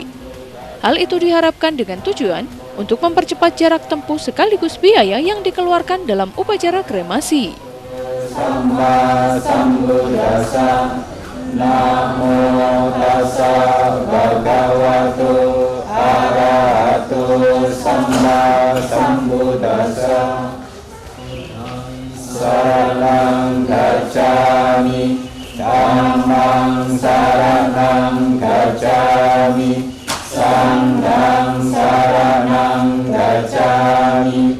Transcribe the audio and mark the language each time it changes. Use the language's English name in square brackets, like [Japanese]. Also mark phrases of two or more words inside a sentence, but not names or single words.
[Indonesian] Hal itu diharapkan dengan tujuan untuk mempercepat jarak tempuh sekaligus biaya yang dikeluarkan dalam upacara kremasi. [Pali] Samba Sambuddhassa, Namo Tassa Bhagavato Arahato Samba Sambuddhassa. Saranang gacchami, dhammang saranang gacchami, sanghang saranang gacchami,